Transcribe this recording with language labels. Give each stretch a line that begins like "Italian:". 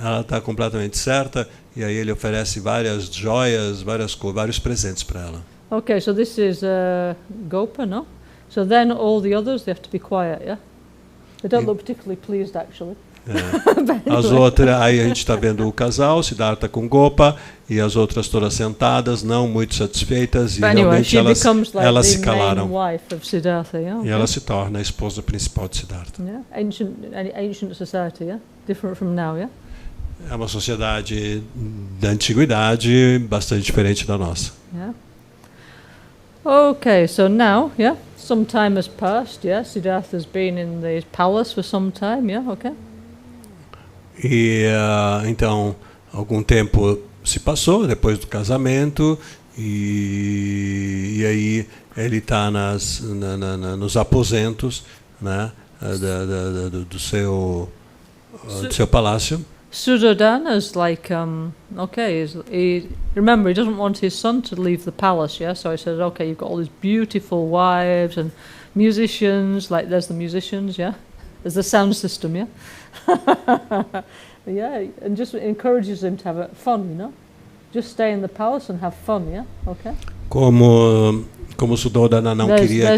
Portuguese: Ela está completamente certa, e aí ele oferece várias joias, vários presentes para ela.
English: Okay, so this is Gopa, no? So then all the others, they have to be quiet, yeah? They don't look particularly pleased, actually.
Portuguese: As outras, aí a gente está vendo o casal, Siddhartha com Gopa, e as outras todas sentadas, não muito satisfeitas, e realmente elas se calaram.
English: Yeah?
Portuguese: E ela se torna a esposa principal de Siddhartha.
English: Yeah? Ancient society, yeah? Different from now, yeah?
Portuguese: É uma sociedade da antiguidade bastante diferente da nossa.
English: Yeah. Okay, so now, yeah, some time has passed, yeah? Siddhartha's been in the palace for some time, yeah? Okay.
Portuguese: E então, algum tempo se passou depois do casamento, e aí ele está nos aposentos, né, do seu palácio.
English: Suddhodana's like, okay, remember, he doesn't want his son to leave the palace, yeah? So he says, okay, you've got all these beautiful wives and musicians, like there's the musicians, yeah? There's the sound system, yeah? Yeah, and just encourages him to have fun, you know? Just stay in the palace and have fun, yeah? Okay?
Portuguese: Como Suddhodana não queria